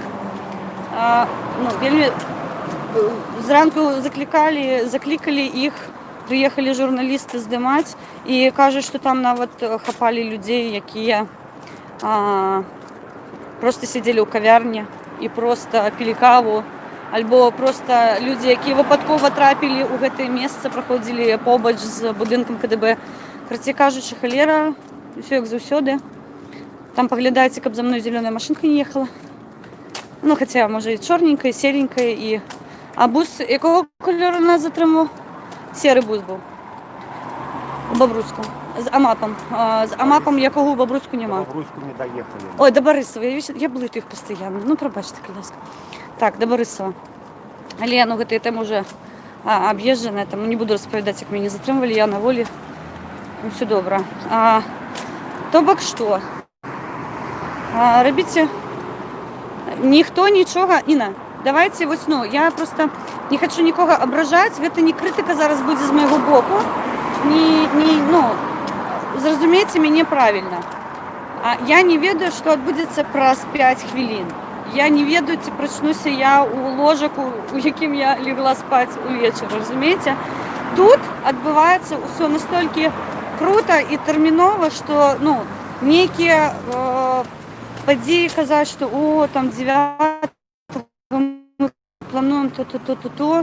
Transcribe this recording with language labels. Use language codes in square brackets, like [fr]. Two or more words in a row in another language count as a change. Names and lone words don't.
[be] Вельмі зранку заклікалі іх, прыехалі журналісты здымаць і кажуць, што там нават хапалі людзей, якія просто сидзелі ў кавярні і просто пілі каву, альбо просто людзі, якія выпадкова трапілі ў гэтае месца, праходзілі побач з будынкам КДБ. Караце кажучы, халера, усё як заўсёды. Там паглядайце, каб за мной зелёная машинка не ехала. Хаця, можа, і чорненькая, і серенькая, [uk] А бус якого кольору нас затримав? Серий бус був. У Бобруйську. З АМАПом. З АМАПом якого у Бобруйську нема. Бобруйську не доехали. Ой, до Борисова. Я блитаю їх постійно. Пробачте, будь ласка. Так, до Борисова. Але, гэта тема вже об'їжджена. Тому не буду розповідати, як мене затримували. Я на волі. Все добре. То бок що? Робіть. Ніхто нічого. Інна, давайте весну. Я просто не хочу нікого ображати. Гэта не критика зараз буде з моєго боку. [be] Зразумейте мяне правильно. Я не ведаю, што адбудзецца праз 5 хвілін. Я не ведаю, ці прачнуся я у ложаку, у якім я легла спаць увечар, разумееце? Тут адбываецца ўсё настолькі круто і тэрмінова, што нейкія падзеі казаць, што там 9 мы плануем то.